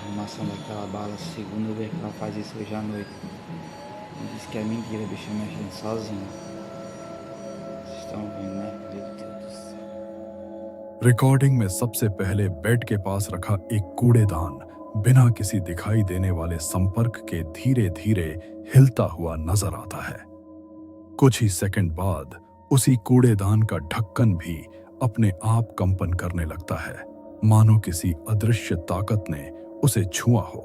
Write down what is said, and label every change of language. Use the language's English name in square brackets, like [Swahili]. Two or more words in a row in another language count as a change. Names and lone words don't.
[Portuguese] gravação daquela bala, segunda vez que ela faz isso hoje à noite. Me disse que é mentira, bicho, mexendo sozinho. Vocês estão vendo, né? Meu Deus do céu. [Hindi] रिकॉर्डिंग में सबसे पहले बेड के पास रखा एक कूड़ेदान बिना किसी दिखाई देने वाले संपर्क के धीरे धीरे हिलता हुआ नजर आता है। कुछ ही सेकंड बाद उसी कूड़ेदान का ढक्कन भी अपने आप कंपन करने लगता है, मानो किसी अदृश्य ताकत ने उसे छुआ हो।